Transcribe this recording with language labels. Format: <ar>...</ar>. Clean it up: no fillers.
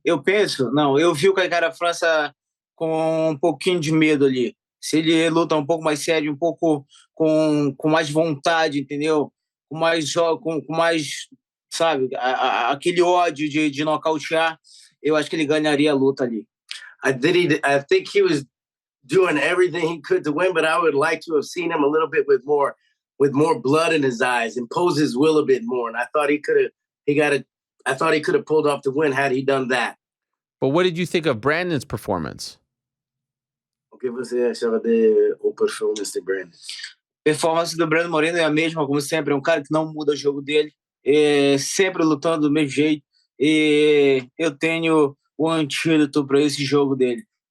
<pt>Eu vi o Kai France com um pouquinho de medo ali. Se ele luta um pouco mais sério, um pouco com mais vontade, entendeu? Com mais, sabe? Aquele ódio de nocautear, eu acho que ele ganharia a luta ali.</pt> <en>I think he was doing everything he could to win, but I would like to have seen him a little bit with more blood in his eyes, impose his will a bit more. And I thought he could have pulled off the win had he done that. But what did you think of Brandon's performance?</en> <pt>O que você achava da performance de Brandon? Performance do Brandon Moreno é a mesma, como sempre, é um cara que não muda o jogo dele, sempre lutando do mesmo jeito, e eu tenho o antídoto para esse jogo dele.</pt>